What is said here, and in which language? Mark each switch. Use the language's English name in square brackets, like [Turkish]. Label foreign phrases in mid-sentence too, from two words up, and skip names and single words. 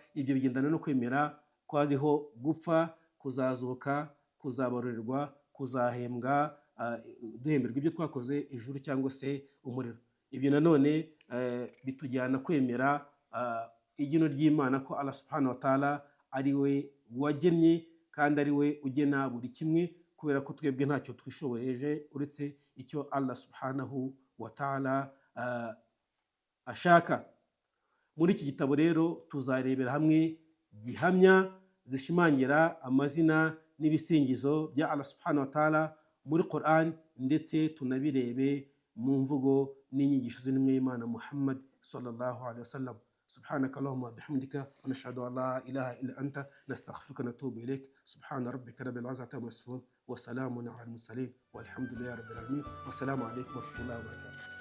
[Kinyarwanda] Ibyo bigendana no kwemera ko hariho gupfa, kuzazuka, kuzabarurwa, kuzahembwa, duhemberwa ibyo twakoze, ijuru cyangwa se umuriro. Ibyo nanone bitujyana kwemera igeno ry'Imana, ko [Arabic] الله سبحانه وتعالى [Kinyarwanda] ari we wagennye kandi ari we ugena buri kimwe, kubera ko twebwe ntacyo twishoboreje uretse icyo [Arabic] الله سبحانه وتعالى [Kinyarwanda] ashaka. Muri iki gitabo rero tuzarebera hamwe gihamya zishimangira amazina n'ibisingizo bya [Arabic] الله سبحانه وتعالى [Kinyarwanda] muri Quran, ndetse tunabirebe mu mvugo n'inyigisho z'intumwa y'Imana Muhammad [Arabic] صلى الله عليه وسلم. سبحانك اللهم وبحمدك ونشهد ان لا اله الا انت نستغفرك ونتوب اليك. سبحان ربك رب العزه عما يصفون وسلام على المرسلين والحمد لله رب العالمين. والسلام عليكم ورحمه الله وبركاته.